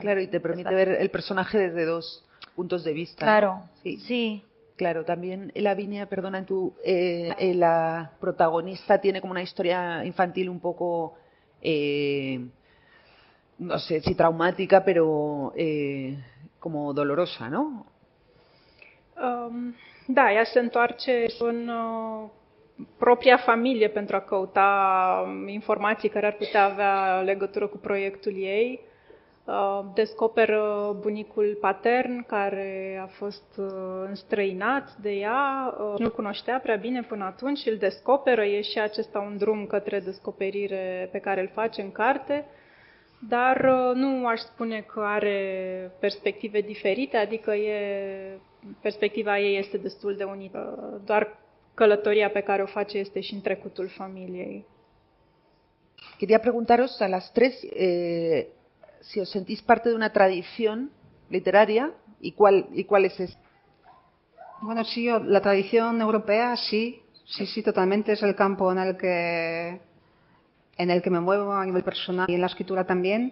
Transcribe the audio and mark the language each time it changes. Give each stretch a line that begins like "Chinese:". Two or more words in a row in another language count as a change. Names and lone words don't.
Spanish: Claro, y te permite ver el personaje desde dos puntos de vista. Claro, sí. Sí. Claro, también Lavinia, perdona, la protagonista tiene como una historia infantil un poco, no sé si traumática, pero como dolorosa, ¿no?
Romanian: Da, ea se întoarce în propria familie pentru a căuta informații care ar putea avea legătură cu proiectul ei. Descoperă bunicul patern care a fost înstrăinat de ea, nu-l cunoștea prea bine până atunci, îl descoperă, e și acesta un drum către descoperire pe care îl face în carte, dar nu aș spune că are perspective diferite, adică perspectiva ei este destul de unită, doar călătoria pe care o face este și în trecutul familiei.
Spanish: Quería preguntaros a las tres si os sentís parte de una tradición literaria y cuál es esta. Bueno, sí, la tradición europea sí, totalmente es el campo en el que me muevo a nivel personal y en la escritura también.